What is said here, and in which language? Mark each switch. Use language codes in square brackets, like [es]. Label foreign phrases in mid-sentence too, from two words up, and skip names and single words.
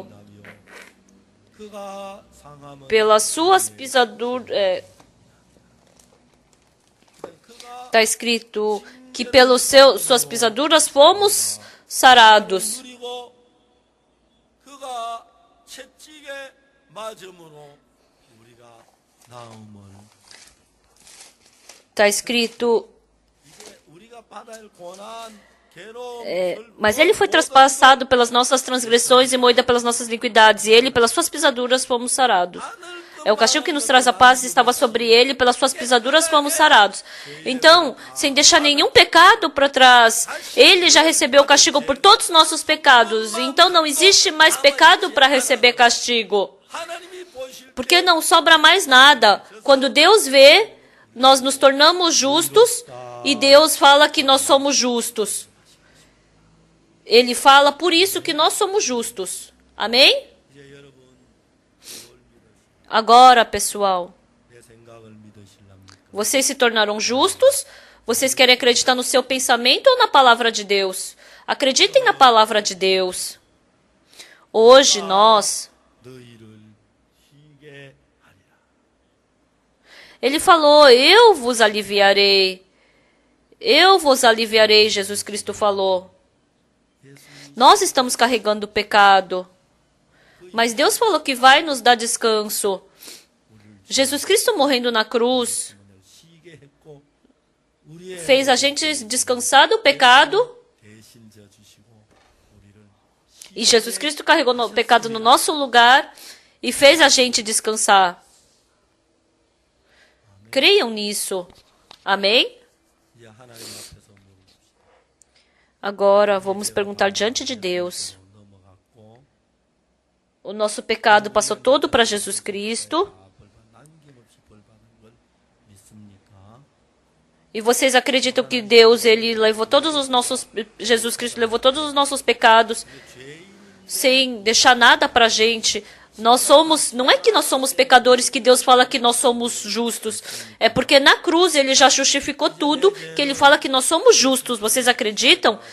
[ko] 나며 그가 상함은 [pt] Pelas suas pisaduras. Está escrito que pelas suas pisaduras fomos sarados. [ko] 그리고 그가 채찍에 맞음으로 우리가 나음을 [pt] Está escrito. [ko] 이제 우리가 받아야 할 고난 괴로움 [pt] Mas ele foi traspassado pelas nossas transgressões e moído pelas nossas iniquidades. E ele, pelas suas pisaduras, fomos sarados. É o castigo que nos traz a paz estava sobre ele, pelas suas pisaduras fomos sarados. Então, sem deixar nenhum pecado para trás, ele já recebeu o castigo por todos os nossos pecados. Então, não existe mais pecado para receber castigo. [ko] 하나님이 보실 [pt] Porque não sobra mais nada. Quando Deus vê, nós nos tornamos justos e Deus fala que nós somos justos. Ele fala por isso que nós somos justos. Amém? [ko] 이제 여러분 [pt] Agora, pessoal, [ko] 내 생각을 믿으실랍니까? [pt] vocês se tornaram justos? Vocês querem acreditar no seu pensamento ou na palavra de Deus? Acreditem na palavra de Deus. Hoje nós, [ko] 너희를 희게 하리라. [pt] ele falou, eu vos aliviarei. Eu vos aliviarei, Jesus Cristo falou. Nós estamos carregando o pecado. Mas Deus falou que vai nos dar descanso. Jesus Cristo morrendo na cruz [ko] 희게 했고 우리의 [pt] fez a gente descansar do pecado. [ko] 대신 져 주시고 우리를 [pt] E Jesus Cristo carregou o pecado no nosso lugar e fez a gente descansar. Creiam nisso. Amém? [ko] 이제 하나님 앞에서 물으십시오. [pt] Agora vamos perguntar diante de Deus. [ko] 넘어갔고 [pt] O nosso pecado passou todo para Jesus Cristo. [ko] 남김없이 벌 받은 걸 믿습니까? [pt] E vocês acreditam que Deus, ele levou todos os nossos, Jesus Cristo levou todos os nossos pecados sem deixar nada para a gente? Nós somos, não é que nós somos pecadores que Deus fala que nós somos justos. É porque na cruz ele já justificou tudo, que ele fala que nós somos justos.